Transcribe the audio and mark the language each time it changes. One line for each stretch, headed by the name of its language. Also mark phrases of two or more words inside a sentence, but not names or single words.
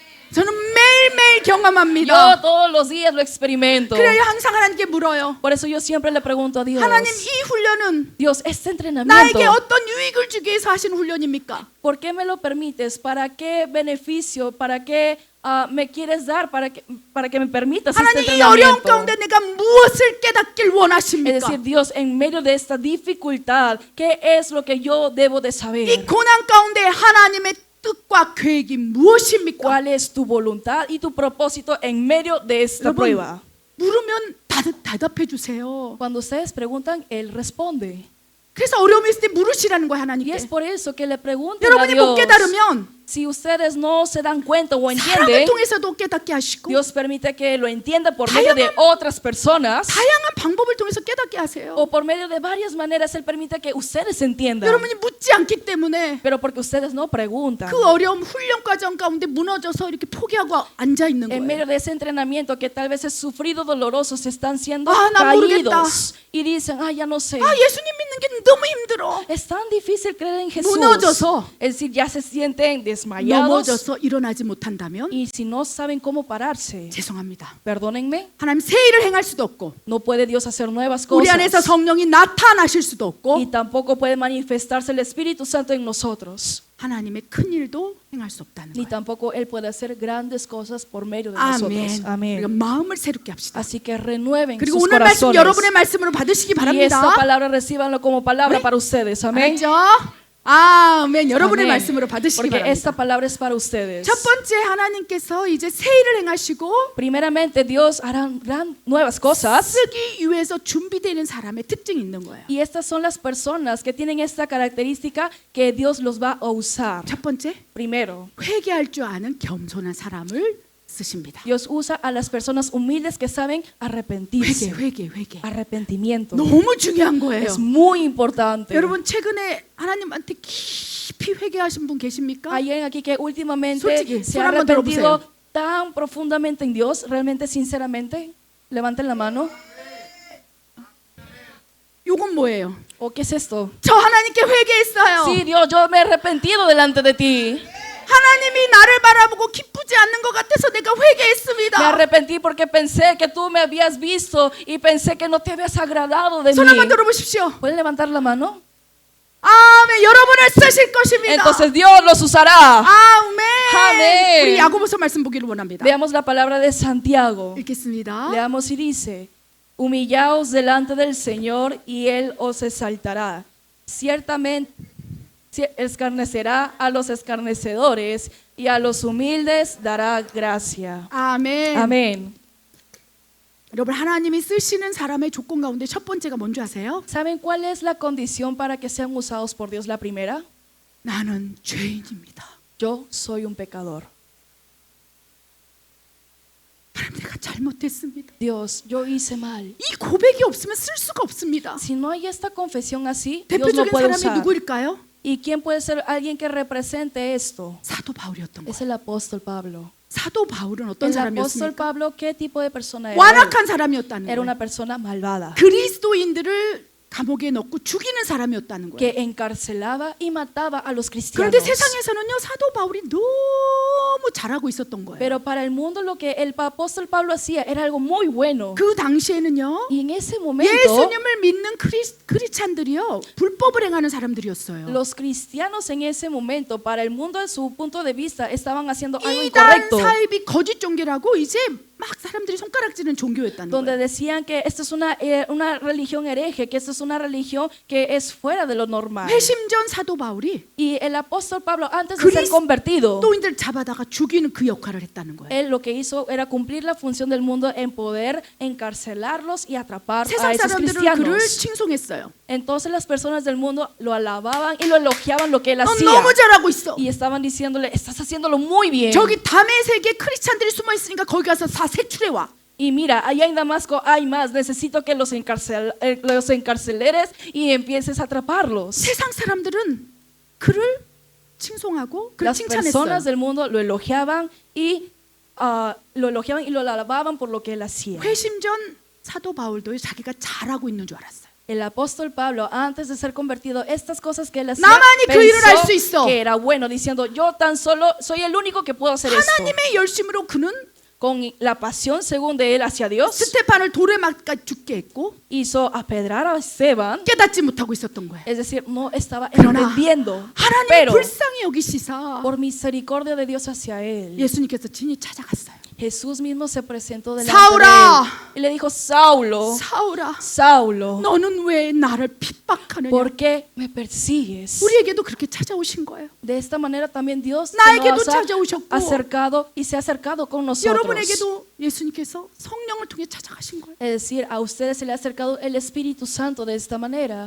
Korean: 저는 매일매일
Spanish: Yo
Korean: 경험합니다.
Spanish: todos los días lo experimento.
Korean: 그래야 항상 하나님께 물어요.
Spanish: Por eso yo siempre le pregunto a Dios,
Korean: 하나님, 이 훈련은
Spanish: Dios, este entrenamiento,
Korean: 나에게 어떤 유익을 주기 위해서 하신 훈련입니까?
Spanish: ¿por qué me lo permites? ¿Para qué beneficio? ¿Para qué me quieres dar? ¿Para que me permitas este
Korean: 하나님, 이 어려운
Spanish: entrenamiento?
Korean: 가운데 내가 무엇을 깨닫길
Spanish: Es
Korean: 원하십니까?
Spanish: decir, Dios, en medio de esta dificultad, ¿qué es lo que yo debo de
Korean: 이
Spanish: saber?
Korean: 고난 가운데 하나님의 뜻과 계획이 무엇입니까?
Spanish: ¿Cuál es tu voluntad y tu propósito en medio de esta
Korean: 여러분,
Spanish: prueba?
Korean: 물으면 대답해 주세요.
Spanish: Cuando ustedes preguntan, Él responde.
Korean: 그래서 어려움이 있을 때 물으시라는 거예요,
Spanish: Y
Korean: 하나님께.
Spanish: es por eso que le preguntan a
Korean: 여러분이 못
Spanish: Dios.
Korean: 깨달으면
Spanish: Si ustedes no se dan cuenta o
Korean: 사람을
Spanish: entienden,
Korean: 통해서도 깨닫게 하시고
Spanish: Dios permite que lo entienda por medio de otras personas
Korean: 다양한 방법을 통해서 깨닫게 하세요.
Spanish: o por medio de varias maneras. Él permite que ustedes entiendan.
Korean: 여러분이 묻지 않기 때문에
Spanish: Pero porque ustedes no preguntan.
Korean: 그 어려움 훈련 과정 가운데 무너져서 이렇게 포기하고 앉아 있는
Spanish: En
Korean: 거예요.
Spanish: medio de ese entrenamiento que tal vez es sufrido, doloroso, se están siendo
Korean: 나 모르겠다.
Spanish: caídos y dicen, ya no sé.
Korean: 예수님 믿는 게 너무 힘들어.
Spanish: Es tan difícil creer en Jesús.
Korean: 무너져서.
Spanish: Es decir, ya se sienten desmayados
Korean: 넘어져서 일어나지 못한다면
Spanish: y si no saben cómo pararse,
Korean: 죄송합니다.
Spanish: perdónenme,
Korean: 하나님 새 일을 행할 수도 없고
Spanish: no puede Dios hacer nuevas
Korean: 우리 안에서
Spanish: cosas
Korean: 성령이 나타나실 수도 없고
Spanish: y tampoco puede manifestarse el Espíritu Santo en nosotros,
Korean: 하나님의 큰 일도 행할 수 없다는
Spanish: ni
Korean: 거예요.
Spanish: tampoco Él puede hacer grandes cosas por medio de nosotros.
Korean: 아멘. 우리가
Spanish: Amén.
Korean: 마음을 새롭게 합시다.
Spanish: Así que renueven
Korean: 그리고
Spanish: sus
Korean: 오늘 말씀
Spanish: corazones
Korean: 여러분의 말씀으로 받으시기
Spanish: y esta
Korean: 바랍니다.
Spanish: palabra recíbanlo como palabra para ustedes. Amén.
Korean: 알죠? 아멘. 여러분의
Spanish: Amén.
Korean: 말씀으로 받으시기
Spanish: Porque esta
Korean: 바랍니다.
Spanish: palabra es para ustedes.
Korean: 첫 번째 하나님께서 이제 새 일을 행하시고
Spanish: Primeramente, Dios hará nuevas cosas.
Korean: 쓰기 위해서 준비되는 사람의 특징이 있는 거예요.
Spanish: Y estas son las personas que tienen esta característica que Dios los va a usar.
Korean: 첫 번째,
Spanish: Primero,
Korean: 회개할 줄 아는 겸손한 사람을 쓰십니다.
Spanish: Dios usa a las personas humildes que saben arrepentirse.
Korean: 회개.
Spanish: Arrepentimiento.
Korean: 너무 중요한 거예요.
Spanish: Es muy importante.
Korean: 여러분 최근에 하나님한테 깊이 회개하신 분 계십니까?
Spanish: Hay alguien aquí que últimamente
Korean: 솔직히,
Spanish: se ha
Korean: 손 한번
Spanish: arrepentido
Korean: 들어보세요.
Spanish: tan profundamente en Dios, realmente sinceramente. Levanten la mano.
Korean: 요건 뭐예요?
Spanish: ¿O qué es esto?
Korean: 저 하나님께 회개했어요.
Spanish: Sí, Dios, yo me he arrepentido delante de ti.
Korean: 하나님이 나를 바라보고 기쁘지 않는 것 같아서 내가
Spanish: Me
Korean: 회개했습니다.
Spanish: arrepentí porque pensé que tú me habías visto y pensé que no te habías agradado de
Korean: 손 한번
Spanish: mí.
Korean: 들어보십시오.
Spanish: ¿Pueden levantar la mano?
Korean: 아멘. 여러분을 쓰실 것입니다.
Spanish: Entonces Dios los usará.
Korean: 아멘. 아멘. 우리 야고보서 말씀 보기를 원합니다.
Spanish: Veamos la palabra de Santiago.
Korean: 읽겠습니다.
Spanish: Leamos y dice, humillaos delante del Señor y Él os exaltará. Ciertamente escarnecerá a los escarnecedores y a los humildes dará gracia.
Korean: 아멘.
Spanish: Amén.
Korean: 여러분 하나님이 쓰시는 사람의 조건 가운데 첫 번째가 뭔지 아세요?
Spanish: ¿Saben cuál es la condición para que sean usados por Dios? La primera,
Korean: 나는 죄인입니다.
Spanish: yo soy un pecador.
Korean: 하나님 내가 잘못했습니다.
Spanish: Dios, yo hice mal.
Korean: 이 고백이 없으면 쓸 수가 없습니다.
Spanish: Si no hay esta confesión así, Dios no
Korean: 대표적인
Spanish: puede
Korean: 사람이
Spanish: usar.
Korean: 누구일까요?
Spanish: ¿Y quién puede ser alguien que represente esto?
Korean: 사도 바울이었던
Spanish: Es
Korean: 거예요.
Spanish: el apóstol Pablo.
Korean: 사도 바울은 어떤
Spanish: El apóstol
Korean: 사람이었습니까?
Spanish: Pablo, ¿qué tipo de persona era?
Korean: 완악한 사람이었다는
Spanish: Era
Korean: 거예요.
Spanish: una persona malvada
Korean: 그리스도인들을 감옥에 넣고 죽이는 사람이었다는 거예요.
Spanish: que encarcelaba y mataba a los cristianos.
Korean: 그런데 세상에서는요 사도 바울이 너무 잘하고 있었던 거예요.
Spanish: Pero para el mundo lo que el apóstol Pablo hacía era algo muy bueno.
Korean: 그 당시에는요
Spanish: Y en ese momento
Korean: 예수님을 믿는 크리스찬들이요 불법을 행하는 사람들이었어요.
Spanish: los cristianos en ese momento, para el mundo de su punto de vista, estaban haciendo algo
Korean: 이단
Spanish: incorrecto.
Korean: 사입이 거짓 종교라고 이제 막 사람들이 손가락질은 종교였다는
Spanish: Donde
Korean: 거예요.
Spanish: decían que esta es una religión hereje, que esta es una religión que es fuera de lo normal.
Korean: 회심 전 사도 바울이
Spanish: Y el apóstol Pablo, antes de ser convertido,
Korean: 또인들 잡아다가 죽이는 그 역할을 했다는 거예요.
Spanish: él lo que hizo era cumplir la función del mundo en poder encarcelarlos y atrapar a
Korean: 세상
Spanish: esos
Korean: 사람들은 그를
Spanish: cristianos.
Korean: 칭송했어요.
Spanish: Entonces las personas del mundo lo alababan y lo elogiaban lo que él
Korean: 넌
Spanish: hacía.
Korean: 너무 잘하고 있어.
Spanish: Y estaban diciéndole, estás haciéndolo muy bien.
Korean: 저기 다메섹에 크리스찬들이 숨어 있으니까 거기 가서 다 세출해 와.
Spanish: Y mira, allá en Damasco hay más. Necesito que los encarceleres y empieces a atraparlos.
Korean: 세상 사람들은 그를 칭송하고 그를
Spanish: Las personas
Korean: 칭찬했어요.
Spanish: del mundo lo elogiaban y lo alababan por lo que él hacía.
Korean: 회심 전 사도 바울도 자기가 잘하고 있는 줄 알았어요.
Spanish: El apóstol Pablo, antes de ser convertido, estas cosas que él hacía,
Korean: 나만이 그 일을 할 수
Spanish: pensó
Korean: 있어.
Spanish: que era bueno, diciendo, yo tan solo soy el único que puedo hacer esto.
Korean: 하나님의 열심으로 그는
Spanish: Con la pasión según de él hacia Dios,
Korean: 스테판을 돌에 맞가 죽게 했고
Spanish: hizo apedrar a Esteban,
Korean: 깨닫지 못하고 있었던 거예요.
Spanish: es decir, no estaba
Korean: 그러나
Spanish: entendiendo,
Korean: 하나님
Spanish: pero
Korean: 불쌍히 여기시사
Spanish: por misericordia de Dios hacia él,
Korean: 예수님께서 친히 찾아갔어요.
Spanish: Jesús mismo se presentó delante
Korean: 사울아,
Spanish: de él y le dijo, Saulo,
Korean: 사울아,
Spanish: Saulo,
Korean: 너는 왜 나를 핍박하느냐?
Spanish: ¿por qué me persigues?
Korean: 우리에게도 그렇게 찾아오신 거예요.
Spanish: De esta manera también Dios
Korean: 나에게도
Spanish: nos ha
Korean: 찾아오셨고
Spanish: acercado y se ha acercado con nosotros.
Korean: 여러분에게도 예수님께서 성령을 통해 찾아가신 거예요.
Spanish: Es decir, a ustedes se le ha acercado el Espíritu Santo de esta manera.